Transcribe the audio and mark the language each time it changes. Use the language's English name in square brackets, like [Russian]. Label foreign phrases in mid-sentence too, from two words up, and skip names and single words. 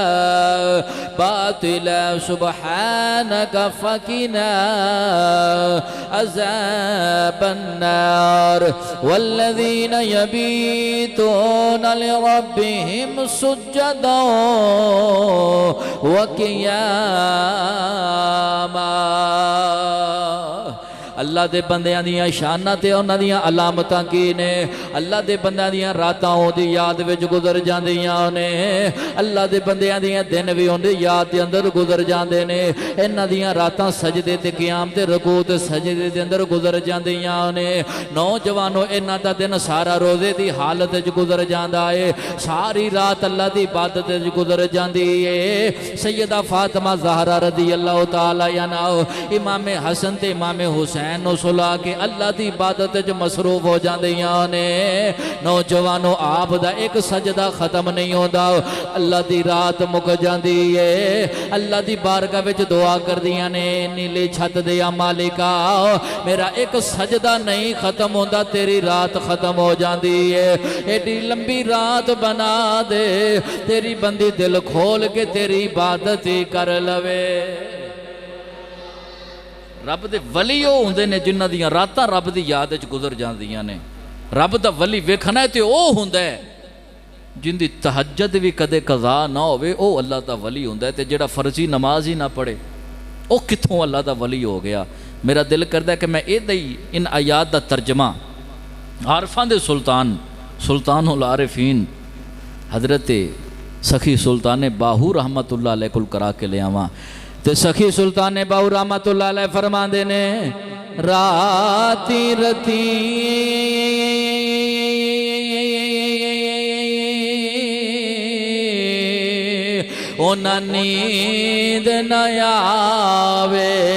[Arabic] باطلا سبحانك فقنا عذاب النار والذين يبيتون لربهم سجدا وقياما [Punjabi] اللہ دے بندیاں دیاں شاناں تے انہاں دیاں علامتاں کی نے اللہ دے بندیاں دیاں راتاں اون دی یاد وچ گزر جاندیاں نے اللہ دے بندیاں دیاں دن وی اون دی یاد دے اندر گزر جاندے نے انہاں دیاں راتاں سجدے تے قیام تے رکوع تے سجدے دے اندر گزر جاندیاں نے نوجوانو انہاں دا دن سارا روزے دی حالت وچ گزر جاندا اے ساری رات اللہ دی عبادت وچ گزر جاندی اے سیدہ فاطمہ زہرا رضی اللہ تعالی عنہا امام حسن تے امام حسین نو سلا کے اللہ دی عبادت جو مصروف ہو جاندیاں نے نوجوانو آپ دا ایک سجدہ ختم نہیں ہوندا اللہ دی رات مک جاندی ہے اللہ دی بارگاہ وچ دعا کر دیاں نے نیلی چھت دیا مالکا میرا ایک سجدہ نہیں ختم ہوندا تیری رات ختم ہو جاندی ہے ایڈی لمبی رات بنا دے تیری بندی دل کھول کے تیری عبادت کر لوے رب دے ولی او ہوندے نے جنہاں دیاں راتاں رب دی یاد وچ گزر جاندیاں نے رب دا ولی ویکھنا ہے تے او ہوندا ہے جن دی تہجد بھی کدے قضا نہ ہوئے او اللہ دا ولی ہوندا ہے تے جڑا فرضی نماز ہی نہ پڑھے او کتھوں اللہ دا ولی ہو گیا میرا دل کردا ہے کہ میں ان آیات دا ترجمہ عارفاں دے سلطان العارفین حضرت سخی سلطان باہو رحمت اللہ علیہ کل کرا کے لے آواں تے سخی سلطان باہو رحمت اللہ علیہ فرما دینے راتی رتی اونا نیند نیاوے